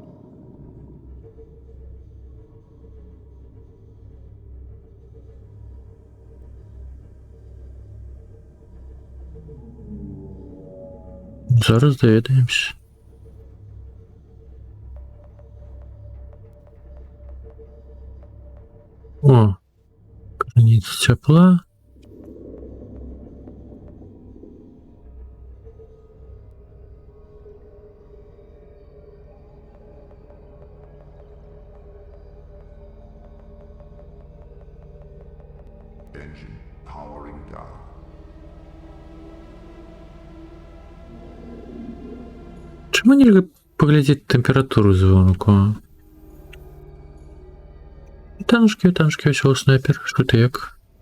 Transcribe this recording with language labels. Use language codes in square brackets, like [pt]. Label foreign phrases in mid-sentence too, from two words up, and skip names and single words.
[be] Зараз даведаемся. О, граница цяпла. [en] Engine powering down. [be] Чаму нельга паглядзець тэмпературу звонку? Танчкі, ўсё, снайпер, што ты як?